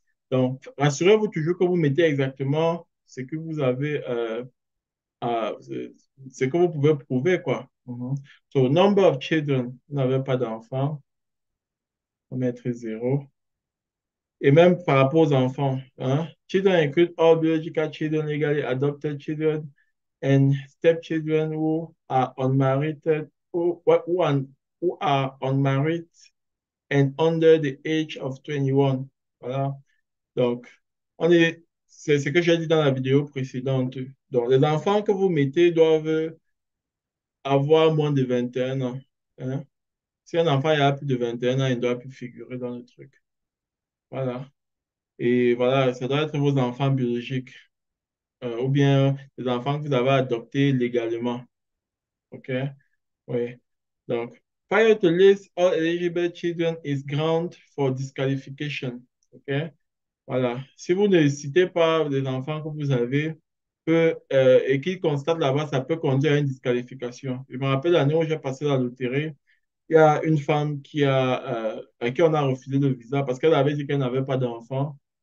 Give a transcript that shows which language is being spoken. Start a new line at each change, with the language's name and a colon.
French: Donc, rassurez-vous toujours que vous mettez exactement ce que vous avez, ce que vous pouvez prouver, quoi. Mhm.
English: So, number of children,
French: vous n'avez pas d'enfants, on va mettre zéro. Et même par rapport aux enfants, hein?
English: Children include all biological children, legally adopted children, and stepchildren who are unmarried, who are unmarried and under the age of 21.
French: Voilà. Donc, c'est ce que j'ai dit dans la vidéo précédente. Donc, les enfants que vous mettez doivent avoir moins de 21 ans. Hein. Si un enfant a plus de 21 ans, il ne doit plus figurer dans le truc. Voilà. Et voilà, ça doit être vos enfants biologiques ou bien les enfants que vous avez adoptés légalement. OK? Oui. Donc,
English: failure to list all eligible children is ground for disqualification.
French: OK? Voilà. Si vous ne citez pas les enfants que vous avez et qu'ils constatent là-bas, ça peut conduire à une disqualification. Je me rappelle l'année où j'ai passé la loterie, il y a une femme à qui on a refusé le visa parce qu'elle avait dit qu'elle n'avait pas d'enfant.